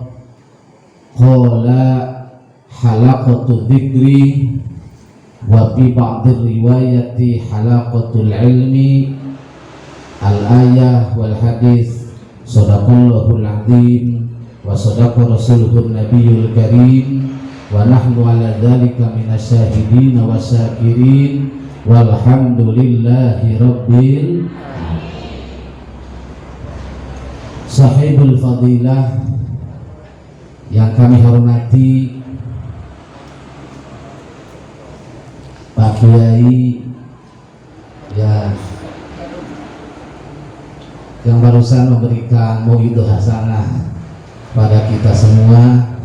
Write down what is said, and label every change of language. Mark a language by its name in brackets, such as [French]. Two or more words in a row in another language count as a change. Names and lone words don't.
[Arabic] قال حلقة الذكر وفي بعض الروايات حلقة العلم. الآية والحديث. صدق الله العظيم وصدق رسوله النبي الكريم ونحن على ذلك من الشاهدين والشاكرين والحمد لله رب العالمين. [Indonesian] Sahibul fadilah yang kami hormati, Pak Kiai yang barusan memberikan [Arabic] موعظة حسنة [Indonesian] pada kita semua,